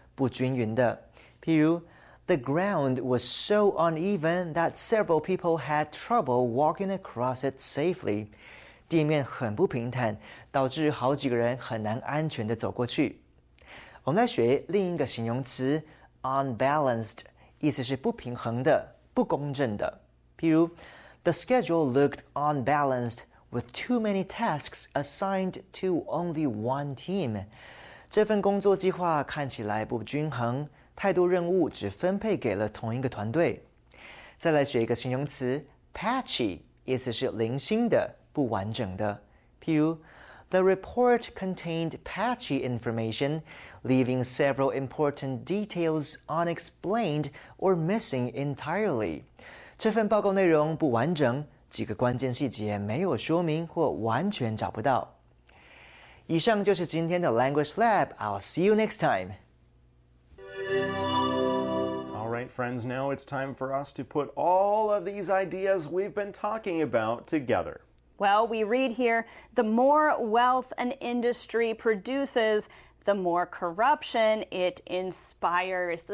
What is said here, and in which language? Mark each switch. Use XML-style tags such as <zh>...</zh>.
<en>The ground was so uneven that several people had trouble walking across it safely.</en> <zh>地面很不平坦，导致好几个人很难安全地走过去。我们来学另一个形容词 unbalanced， 意思是不平衡的，不公正的。譬如</zh> <en>The schedule looked unbalanced with too many tasks assigned to only one team.</en> <zh>这份工作计划看起来不均衡，太多任务只分配给了同一个团队。再来学一个形容词 patchy， 意思是零星的，不完整的。譬如</zh> <en>The report contained patchy information, leaving several important details unexplained or missing entirely.</en> <zh>这份报告内容不完整，几个关键细节没有说明或完全找不到。以上就是今天的</zh> <en>Language Lab. I'll see you next time. Alright, friends, now it's time for us to put all of these ideas we've been talking about together. Well, we read here, the more wealth an industry produces, the more corruption it inspires.</en>